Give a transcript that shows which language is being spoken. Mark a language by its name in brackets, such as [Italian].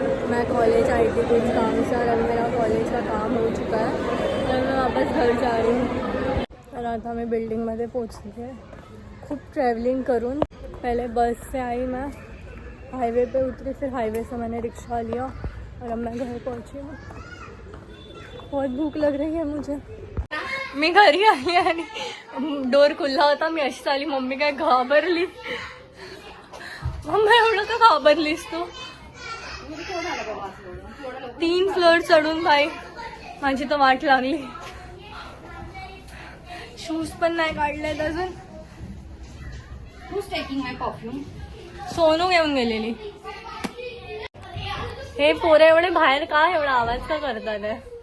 [Hindi] मैं कॉलेज आई थी कुछ काम से, और अब मेरा कॉलेज का काम हो चुका है और मैं वापस घर जा रही हूँ. [Marathi] और आता मैं बिल्डिंगमध्ये पोहोचली आहे. खूप ट्रैवलिंग करून [Hindi] पहले बस से आई, मैं हाईवे पे उतरी, फिर हाईवे से मैंने रिक्शा लिया और अब मैं घर पहुँची हूँ. बहुत भूक लग रही है मुझे. [Marathi] मी घरी आली आणि डोर खुला होता. मी अशी आली, मम्मी काय घाबरली. मम्मी एवढं का घाबरलीस तू? 3 फ्लोर चढून बाई माझी तर वाट लागली. शूज पण नाही काढलेत अजून. [English] Who's taking my perfume? [Marathi] Sonu घेऊन गेलेली. हे पोरे एवढे बाहेर का एवढा आवाज का करतात आहे?